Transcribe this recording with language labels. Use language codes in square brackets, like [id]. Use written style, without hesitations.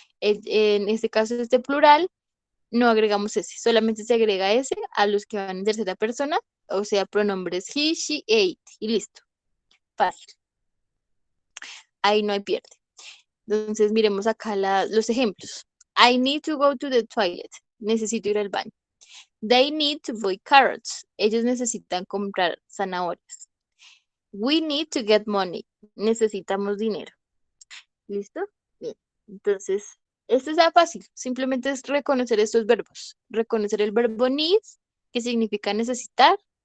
[es] En este caso, este plural, no agregamos ese, solamente se agrega ese a los que van en tercera persona, o sea, pronombres he, she, it, y listo. Fácil. Ahí no hay pierde. Entonces, miremos acá los ejemplos. [en] I need to go to the toilet. [es] Necesito ir al baño. [en] They need to buy carrots. [es] Ellos necesitan comprar zanahorias. [en] We need to get money. [es] Necesitamos dinero. ¿Listo? Bien. Entonces, esto está fácil. Simplemente es reconocer estos verbos. Reconocer el verbo need, que significa necesitar.